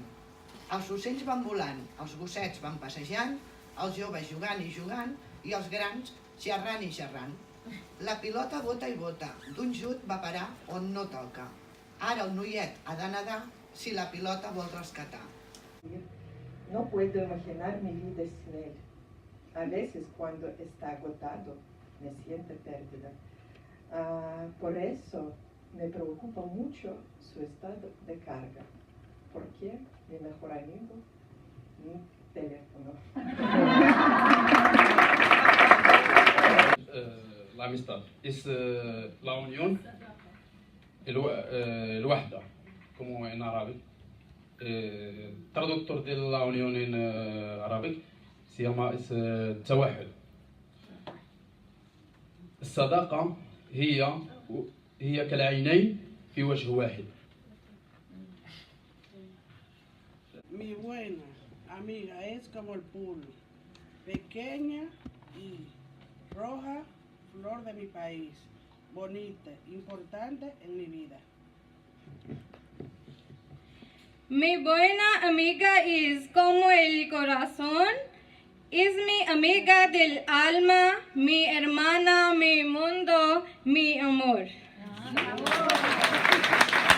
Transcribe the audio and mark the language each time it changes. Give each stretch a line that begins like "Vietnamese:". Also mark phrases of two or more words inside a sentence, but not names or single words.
Catalan: Els ocells van volant, els gossets van passejant, els joves jugant i jugant i els grans xerrant i xerrant. La pilota bota i bota, d'un jut va parar on no toca. Ara el noiet ha de nedar si la pilota vol rescatar.
Spanish: No puedo imaginar mi vida sin él. A veces cuando está agotado me siento perdida. Por eso me preocupa mucho su estado de carga. Porque mi mejor amigo, mi teléfono. La amistad es la unión, الوحدة, como en árabe. Traductor de la unión en árabe se llama التوحد.
Arabic: الصداقة هي كالعينين في وجه واحد.
Spanish: Mi buena amiga es como el pulo, pequeña y roja, flor de mi país, bonita, importante en mi vida. Mi buena amiga es como el corazón, es mi amiga del alma, mi hermana, mi mundo, mi amor.